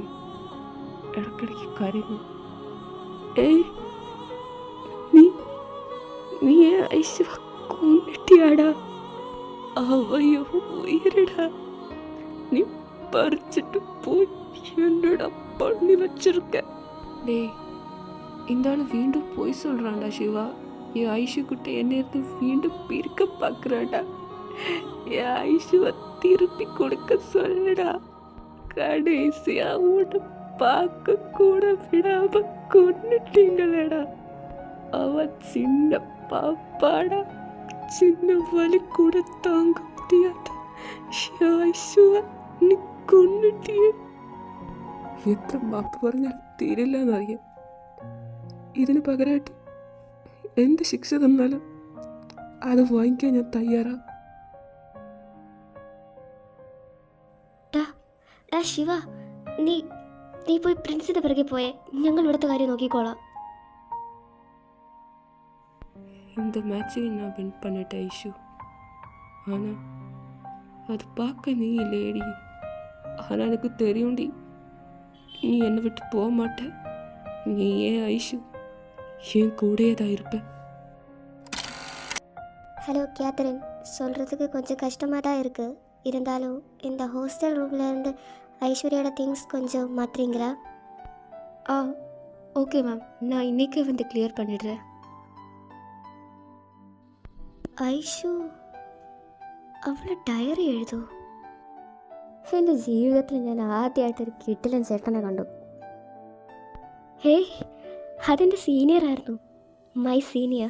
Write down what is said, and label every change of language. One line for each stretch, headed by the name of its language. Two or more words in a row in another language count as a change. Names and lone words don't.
Malayalam: ഇടയ്ക്കിടയ്ക്ക് കരയുന്നു. ഏയ്, നീ ഐശ്വ കൊന്നിട്ടിയാടാ. അവയോ ഉയരടാ. നീ പറിച്ചിട്ട് പോയി എന്നോട് പള്ളി വച്ചിருக்க.
Tamil: டேய், இந்த ஆள் வீண்டும் போய் சொல்கிறான்டா சிவா. என் ஐஷு குட்ட என்ன எடுத்து வீண்டும் பிரிக்க பார்க்குறாடா. என் ஐஷுவை திருப்பி கொடுக்க சொல்லுடா. கடைசியா உன்னை பார்க்க கூட விடாம கொன்னுட்டீங்களேடா. அவ சின்ன பாப்பாடா. சின்ன வலி கூட தாங்க முடியாத ஐஷுவை
Malayalam: നീ കൊന്നിട്ടിയേ. എത്ര മാപ്പ് പറഞ്ഞാൽ തീരില്ല എന്നറിയാം. ഇതിന് പകരമായിട്ട് എന്ത് ശിക്ഷ തന്നാലും അത് വാങ്ങിക്കാൻ ഞാൻ തയ്യാറാ. ശിവ, നീ പോയി പ്രിൻസിന്റെ പിറകെ പോയേ. ഞങ്ങൾ ഇവിടുത്തെ കാര്യം നോക്കിക്കോളാം.
Tamil: இந்த மேட்சையும் நான் வின் பண்ணிட்டேன் ஐஷு. ஆனால் அது பார்க்க நீ இல்லையடி. ஆனால் எனக்கு தெரியும்டி, நீ என்னை விட்டு போக மாட்ட. நீ ஏன் ஐஷு என் கூடயே தான் இருப்ப. ஹலோ கேத்தரின், சொல்கிறதுக்கு கொஞ்சம் கஷ்டமாக தான் இருக்குது. இருந்தாலும் இந்த ஹாஸ்டல் ரூமில் இருந்து ஐஸ்வர்யோட திங்ஸ் கொஞ்சம் மாற்றுறீங்களா?
English: okay ma'am,
Tamil: நான் இன்னைக்கே வந்து கிளியர் பண்ணிடுறேன்.
Malayalam: ഐഷു അവൾ ഡയറി എഴുതൂ. എൻ്റെ ജീവിതത്തിൽ ഞാൻ ആദ്യമായിട്ടൊരു കിട്ടിലൻ ചേട്ടനെ കണ്ടു. ഹേയ്, അതെൻ്റെ സീനിയറായിരുന്നു.
English: my senior.